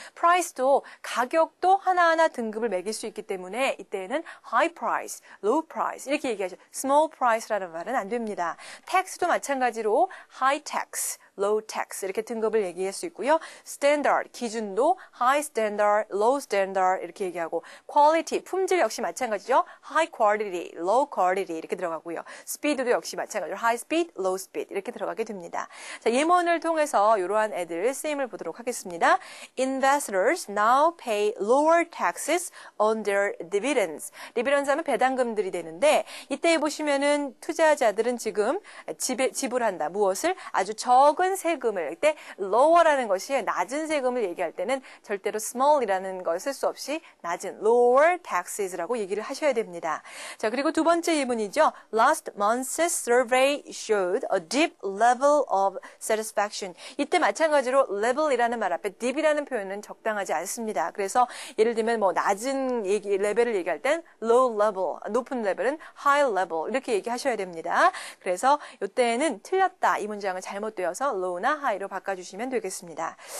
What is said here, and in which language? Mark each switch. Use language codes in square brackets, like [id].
[ko] price도 가격도 하나하나 등급을 매길 수 있기 때문에 이때에는 high price, low price 이렇게 얘기하죠. small price라는 말은 안 됩니다. tax도 마찬가지로 high tax, low tax 이렇게 등급을 얘기할 수 있고요. standard, 기준도 high standard, low standard 이렇게 얘기하고 quality, 품질 역시 마찬가지죠. high quality, low quality 이렇게 들어가고요. speed도 역시 마찬가지로 high speed, low speed 이렇게 들어가게 됩니다. 자, 예문을 통해서 이러한 애들 쓰임을 보도록 하겠습니다. [en] Investors now pay lower taxes on their dividends. [ko] dividends 하면 배당금들이 되는데 이때 보시면은 투자자들은 지금 지불한다. 무엇을? 아주 적은 세금을 이때 lower라는 것이 낮은 세금을 얘기할 때는 절대로 small이라는 걸 쓸 수 없이 낮은 [en] lower taxes [ko] 라고 얘기를 하셔야 됩니다. 자, 그리고 두 번째 예문이죠. [en] Last month's survey showed a deep level of satisfaction. [ko] 이때 마찬가지로 level이라는 말 앞에 deep이라는 표현은 적당하지 않습니다. 그래서 예를 들면 뭐 낮은 레벨을 얘기할 땐 low level, 높은 레벨은 high level 이렇게 얘기하셔야 됩니다. 그래서 이때는 틀렸다. 이 문장은 잘못되어서 low나 high로 바꿔주시면 되겠습니다.